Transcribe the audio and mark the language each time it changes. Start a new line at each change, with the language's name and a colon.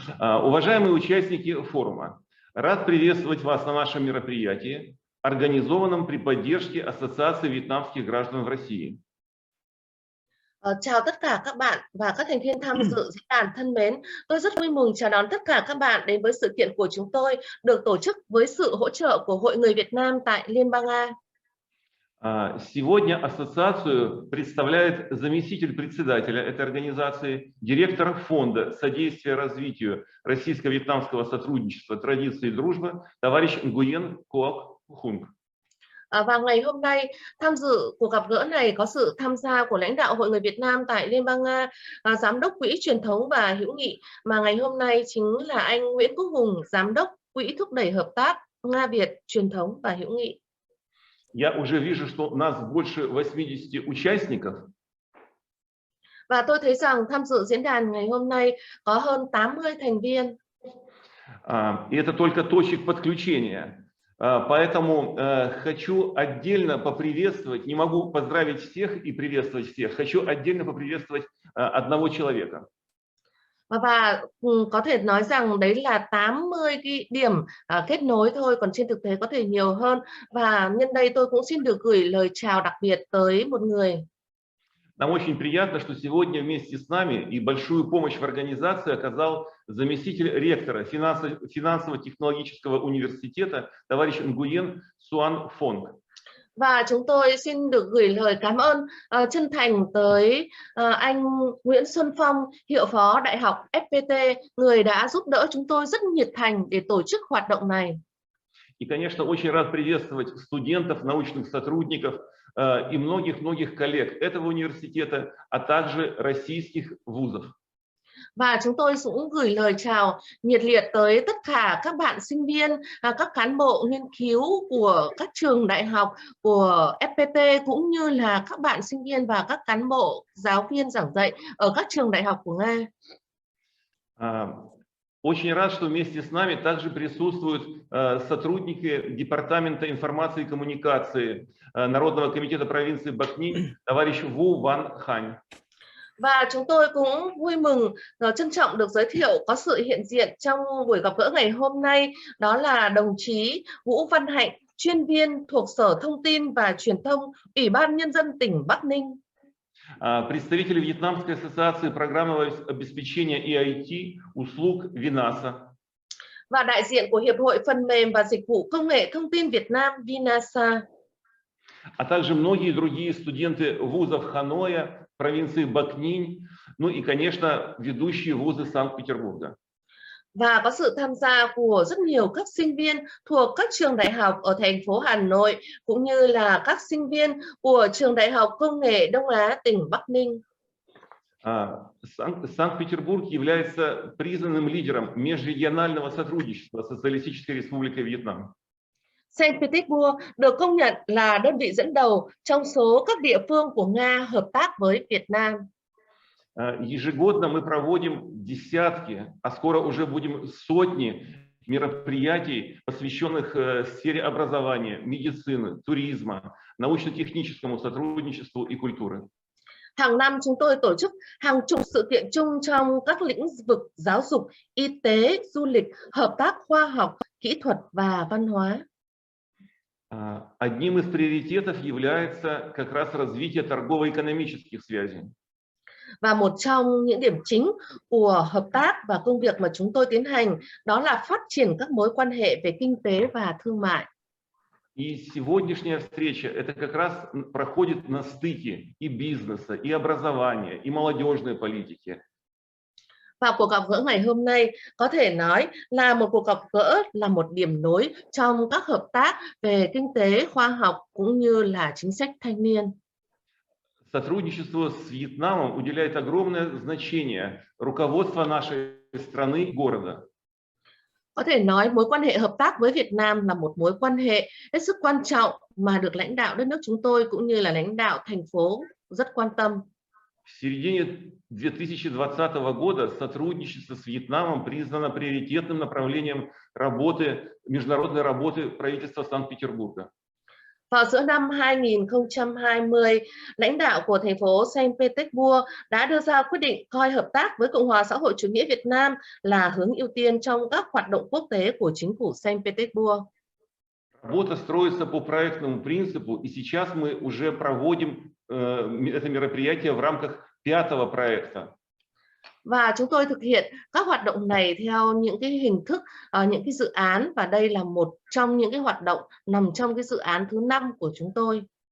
Russian: Уважаемые участники форума, рад приветствовать вас на нашем мероприятии, организованном при поддержке Ассоциации вьетнамских граждан в России.
Vietnamese: Chào tất cả các bạn và các thành viên tham dự diễn đàn thân mến. Tôi rất vui mừng chào đón tất cả các bạn đến với sự kiện của chúng tôi được tổ chức với sự hỗ trợ của Hội người Việt Nam tại Liên bang Nga.
Russian: Сегодня ассоциацию представляет заместитель председателя этой организации, директор фонда содействия развитию российско-вьетнамского сотрудничества, традиции и дружбы, товарищ Nguyen Quoc Hung.
Vietnamese: Và ngày hôm nay tham dự cuộc gặp gỡ này có sự tham gia của lãnh đạo Hội người Việt Nam tại Liên bang Nga, Giám đốc Quỹ Truyền thống và Hữu nghị, mà ngày hôm nay chính là anh Nguyễn Quốc Hùng, Giám đốc Quỹ thúc đẩy hợp tác Nga-Việt Truyền thống và Hữu nghị.
Russian: Я уже вижу, что у нас больше 80 участников.
Vietnamese: Và tôi thấy rằng tham dự diễn đàn ngày hôm nay có hơn 80 thành viên.
Russian: И это только точек подключения. Поэтому хочу отдельно поприветствовать, не могу поздравить всех и приветствовать всех, хочу отдельно поприветствовать одного человека.
Vietnamese: Và có thể nói rằng đấy là 80 cái điểm kết nối thôi, còn trên thực tế có thể nhiều hơn. Và nhân đây tôi cũng xin được gửi lời chào đặc biệt tới một người.
Russian: Нам очень приятно, что сегодня вместе с нами и большую помощь в организации оказал заместитель ректора финансово-технологического университета товарищ Nguyen Xuan Phong.
Vietnamese: Và chúng tôi xin được gửi lời cảm ơn chân thành tới anh Nguyễn Xuân Phong, hiệu phó Đại học FPT, người đã giúp đỡ chúng tôi rất nhiệt thành để tổ chức hoạt động này.
Russian: И, конечно, очень рад приветствовать студентов, научных сотрудников и многих коллег этого университета, а также российских вузов.
Vietnamese: Và chúng tôi cũng gửi lời chào nhiệt liệt tới tất cả các bạn sinh viên, các cán bộ nghiên cứu của các trường đại học của FPT, cũng như là các bạn sinh viên và các cán bộ giáo viên giảng dạy ở các trường đại học của Nga.
Russian: Очень рад, что вместе с нами также присутствуют сотрудники Департамента информации и коммуникации Народного комитета провинции Бакни, товарищ Ву Ван Хань.
Vietnamese: Và chúng tôi cũng vui mừng trân trọng được giới thiệu có sự hiện diện trong buổi gặp gỡ ngày hôm nay, đó là đồng chí Vũ Văn Hạnh, chuyên viên thuộc Sở Thông tin và Truyền thông, Ủy ban Nhân dân tỉnh Bắc Ninh.
Russian: Представители Вьетнамской ассоциации программного обеспечения и IT услуг Vinasa.
Vietnamese: Và đại diện của Hiệp hội Phần mềm và Dịch vụ Công nghệ Thông tin Việt Nam Vinasa.
Russian: А также многие другие студенты вузов Ханоя, провинции Бакнинь, ну и, конечно, ведущие вузы Санкт-Петербурга.
Vietnamese: Và có sự tham gia của rất nhiều các sinh viên thuộc các trường đại học ở thành phố Hà Nội, cũng như là các sinh viên của trường Đại học Công nghệ Đông Á tỉnh Bắc Ninh.
Russian: Санкт-Петербург является признанным лидером межрегионального сотрудничества с Социалистической Республикой Вьетнам.
Vietnamese: Saint Petersburg được công nhận là đơn vị dẫn đầu trong số các địa phương của Nga hợp tác với Việt Nam.
Russian: Ежегодно мы проводим десятки, а скоро уже будем сотни мероприятий, посвященных сфере образования, медицины, туризма, научно-техническому сотрудничеству и культуры.
Vietnamese: Hàng năm chúng tôi tổ chức hàng chục sự kiện chung trong các lĩnh vực giáo dục, y tế, du lịch, hợp tác khoa học, kỹ thuật và văn hóa.
Russian: Одним из приоритетов является как раз развитие торгово-экономических связей.
Vietnamese: Và một trong những điểm chính của hợp tác và công việc mà chúng tôi tiến hành đó là phát triển các mối quan hệ về kinh tế và thương mại.
Russian: И сегодняшняя встреча это как раз проходит на стыке и бизнеса, и образования, и молодежной политики.
Vietnamese: Và cuộc gặp gỡ ngày hôm nay có thể nói là một cuộc gặp gỡ, là một điểm nối trong các hợp tác về kinh tế, khoa học cũng như là chính sách thanh niên.
Russian: Сотрудничество с Вьетнамом уделяет огромное значение руководство нашей страны и города.
Vietnamese: Có thể nói mối quan hệ hợp tác với Việt Nam là một mối quan hệ hết sức quan trọng mà được lãnh đạo đất nước chúng tôi cũng như là lãnh đạo thành phố rất quan tâm.
Russian: В середине 2020 года сотрудничество с Вьетнамом признано приоритетным направлением работы, международной работы правительства Санкт-Петербурга.
Vietnamese: Vào giữa năm 2020, lãnh đạo của thành phố Saint Petersburg đã đưa ra quyết định coi hợp tác với Cộng hòa xã hội chủ nghĩa Việt Nam là hướng ưu tiên trong các hoạt động quốc tế của chính phủ Saint Petersburg.
Russian: Работа строится по проектному принципу, и сейчас мы уже проводим это мероприятие в рамках 5-го проекта.
Vietnamese: Và chúng tôi thực hiện các hoạt động này theo những cái hình thức, những cái dự án, và đây là một trong những cái hoạt động nằm trong cái dự án thứ 5 của chúng tôi.